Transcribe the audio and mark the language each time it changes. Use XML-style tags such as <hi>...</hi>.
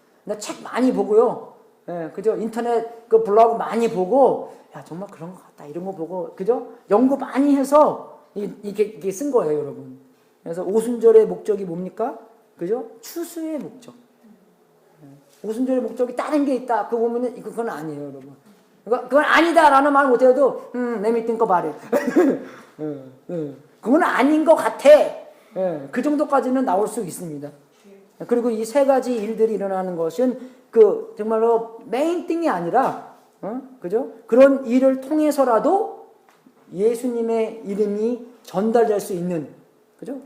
<ko>근데 책 많이 보고요. 그죠? 인터넷 그 블로그 많이 보고, 정말 그런 것 같다, 이런 거 보고, 그죠? 연구 많이 해서 이게 쓴 거예요, 여러분. 그래서 오순절의 목적이 뭡니까? 그죠? 추수의 목적. 오순절의 목적이 다른 게 있다. 그거 보면은 그건 아니에요, 여러분. 그건 아니다라는 말 못해도</ko> <en>let me think about it.</en> <ko>그건 아닌 것 같아. 그 정도까지는 나올 수 있습니다. 그리고 이 세 가지 일들이 일어나는 것은 그 정말로 메인 띵이 아니라, 그죠? 그런 일을 통해서라도 예수님의 이름이 전달될 수 있는, 그죠?</ko>